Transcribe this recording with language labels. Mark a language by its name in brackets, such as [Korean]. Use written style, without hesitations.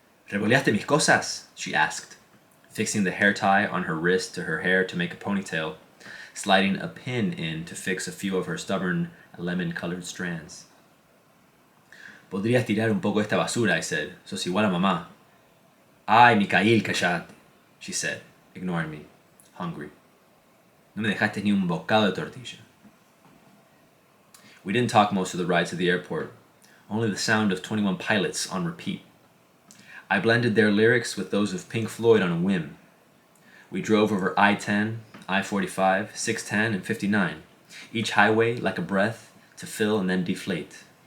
[Spanish] ¿Reboleaste mis cosas?" [English] she asked, fixing the hair tie on her wrist to her hair to make a ponytail, sliding a pin in to fix a few of her stubborn lemon-colored strands. [Spanish] "Podrías tirar un poco esta basura," [English] I said. [Spanish] "Sos igual a mamá." "Ay, Mikhail, callate," [English] she said, ignoring me, hungry. [Spanish] "No me dejaste ni un bocado de tortilla." [English] We didn't talk most of the ride to the airport, only the sound of 21 Pilots on repeat. I blended their lyrics with those of Pink Floyd on a whim. We drove over I-10, I-45, 610, and 59, each highway like a breath to fill and then deflate.